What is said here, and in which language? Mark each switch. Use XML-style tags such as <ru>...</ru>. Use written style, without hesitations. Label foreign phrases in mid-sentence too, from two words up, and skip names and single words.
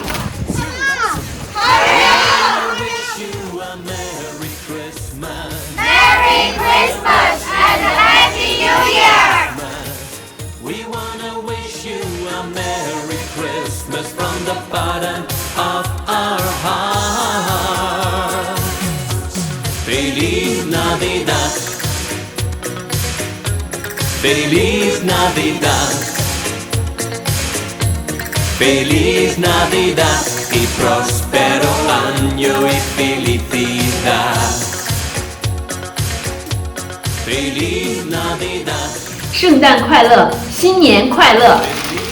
<en>Merry Christmas and Happy New Year. We wanna wish you a Merry Christmas from the bottom of our hearts.</en> <es>Feliz Navidad. Feliz Navidad. Feliz Navidad y próspero año y felicidad. Feliz Navidad.</es> <zh>圣诞快乐，新年快乐。</zh>